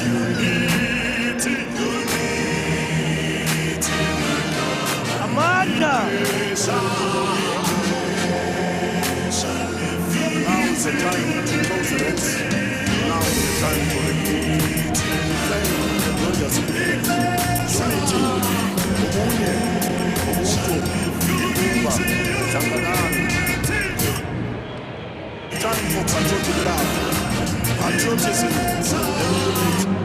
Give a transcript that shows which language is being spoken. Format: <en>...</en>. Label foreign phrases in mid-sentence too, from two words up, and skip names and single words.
<zu>Amanda.</zu> <en>Now is the time to close the ranks. Now is the time for the unity,</en> <zu>umunye, ubuntu, ibumba, tanganani.</zu> <en>Time for patriotic love, patriotism, and unity.</en>